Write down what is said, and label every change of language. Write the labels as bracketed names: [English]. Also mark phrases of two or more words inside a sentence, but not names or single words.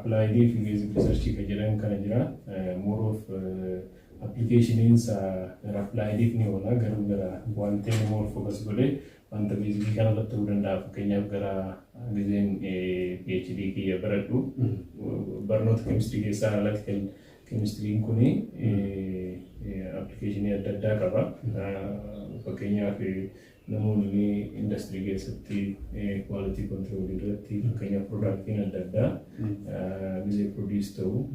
[Oromo] applied fi [English] basic research [Oromo] ka jedhan kana jira [English] more of applications applied [Oromo] ni wala gara wante [English] more focus [Oromo] gode wanta basic kana la ta'uu danda'a fakkeenyaaf gara gizeen PhD kiyya baradhu barnoota chemistry keessaa [English] analytical chemistry [Oromo] kuni application adda addaa qaba fakkeenyaaf namoonni industry keessatti [English] quality control [Oromo] irratti fakkeenyaaf productiin adda addaa gizee produce ta'u